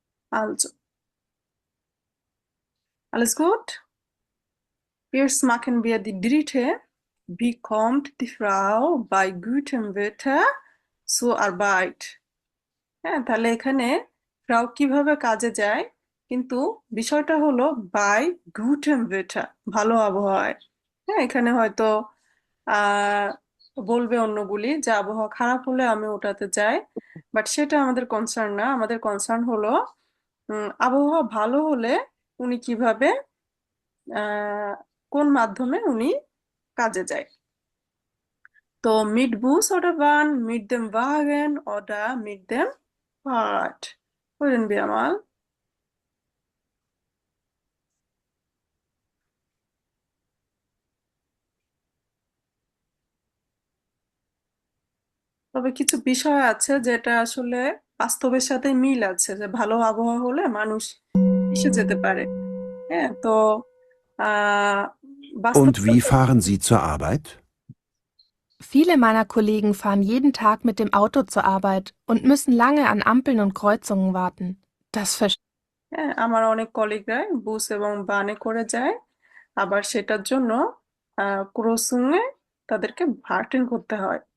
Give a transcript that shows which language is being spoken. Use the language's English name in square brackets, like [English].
[German] Also, alles gut? Jetzt machen wir die dritte Wie kommt die Frau bei gutem Wetter zur Arbeit? [Bangla] হ্যাঁ, তাহলে এখানে ফ্রাউ কিভাবে কাজে যায়, কিন্তু বিষয়টা হলো বাই গুটেন ওয়েটার, ভালো আবহাওয়ায়। হ্যাঁ, এখানে হয়তো আহ বলবে অন্যগুলি যে আবহাওয়া খারাপ হলে আমি ওটাতে যাই, বাট সেটা আমাদের কনসার্ন না। আমাদের কনসার্ন হলো আবহাওয়া ভালো হলে উনি কিভাবে, আহ কোন মাধ্যমে উনি কাজে যায়। [German] তো mit Bus oder Bahn, mit dem Wagen oder mit dem Fahrrad? Hören wir mal. [Bangla] তবে কিছু বিষয় আছে যেটা আসলে বাস্তবের সাথে মিল আছে, যে ভালো আবহাওয়া হলে মানুষ এসে যেতে পারে। হ্যাঁ, তো আহ বাস্তব [German] Und wie fahren Sie zur Arbeit? Viele meiner Kollegen fahren jeden Tag mit dem Auto zur Arbeit und müssen lange an Ampeln und Kreuzungen warten. Das verstehe [Bangla] হ্যাঁ, আমার অনেক কলিগরাই বুস এবং বানে করে যায়, আবার সেটার জন্য ক্রসিং এ তাদেরকে ভার্টেন করতে হয়।